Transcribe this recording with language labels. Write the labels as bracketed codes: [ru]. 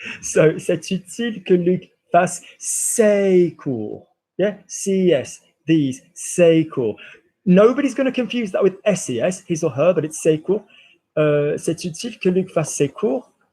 [fr] So, c'est utile que Luc fasse ses cours. [en] Yeah, CES, these, [fr] ses cours. [en] Nobody's going to confuse that with SES, his or her, but it's [fr] ses cours. C'est utile que Luc fasse ses cours.